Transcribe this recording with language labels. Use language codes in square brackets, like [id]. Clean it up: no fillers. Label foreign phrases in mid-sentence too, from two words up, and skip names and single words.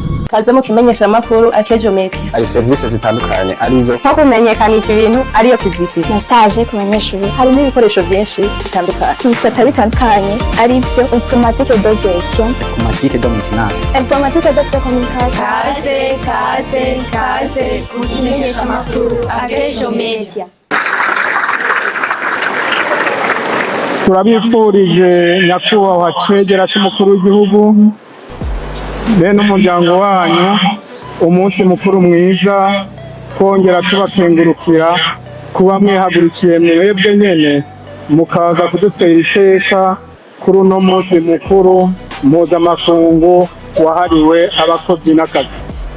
[rn] kaze mu kimenyesha makuru Akejo Media. Ari service zitandukanye arizo nko kumenyekanisha ibintu ariyo publicity na stage ku banyeshuri hari n'ibikoresho byinshi bitandukanye ibisata bitandukanye ari byo [fr] automatique de gestion, automatique de maintenance, automatique de communication. [rn] Kaze ku kimenyesha makuru Akejo Media. Turabifurije nyakubahwa cegera cy'umukuru w'igihugu bene umuryango wanyu umunsi mukuru mwiza, twongera tubakengurukira kuba mwihagurukiye mwebwe nyene mukaza kudutera iteka kuri uno munsi mukuru mpuzamakungu wahariwe abakozi n'akazi.